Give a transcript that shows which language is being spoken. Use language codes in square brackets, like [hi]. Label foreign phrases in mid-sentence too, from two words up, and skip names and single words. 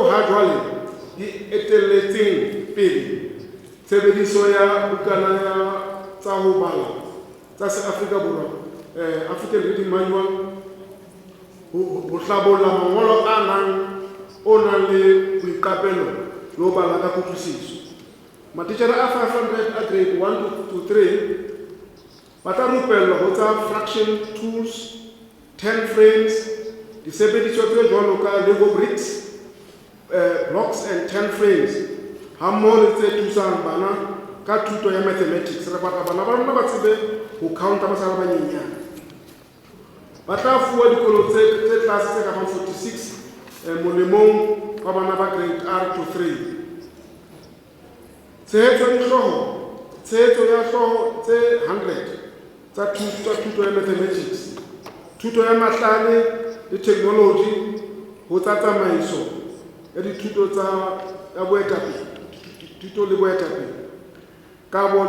[st] ha jwale di etelletseng pele tshebediso ya bukana ya tsa ho bala tsa se Afrika Borwa African Reading Manual ho hlabolla mangolo a nang le boiqapelo le ho bala ka kutlwisiso matitjhere a 500 a [en] grade 1 to 3 [st] ba tla rupellwa ho tsa [en] fraction tools 10 frames [st] disebediswa tse jwalo ka Lego bricks [en] blocks and 10 frames [st] ha mmoho le tse thusang bana ka thuto ya mathematics re batla bana ba rona ba tsebe ho counta ba sa banyenyana ba tla fuwa dikolo tse tlase tse ka 46 molemong wa bana ba [en] grade R to 3 [st] tshehetso ya hloho tse 100 tsa thuto ya mathematics thuto ya mahlale le technology ho tsa tsamaiso ya dithuto tsa boetapele thuto le boetapele kabo